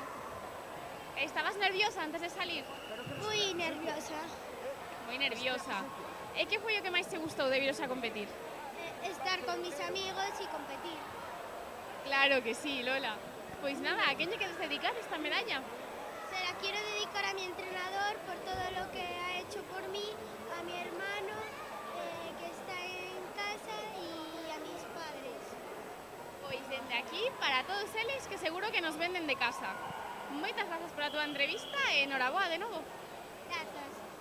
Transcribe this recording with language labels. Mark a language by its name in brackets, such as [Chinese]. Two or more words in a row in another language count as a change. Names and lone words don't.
[Galician] Estabas nerviosa antes de salir? Moi nerviosa. Moi nerviosa. E que foi o que máis te gustou de viros a competir? [Spanish] Estar con mis amigos y competir. [Galician] Claro que sí, Lola. Pois nada, a quen lle queres dedicar esta medalla? [Spanish] Se la quiero dedicar a mi entrenador por todo lo que ha hecho por mí, a mi hermano que está en casa y a mis padres. [Galician] Pois dende aquí, para todos eles que seguro que nos venden de casa. Moitas grazas pola túa entrevista e noraboa de novo. Grazas.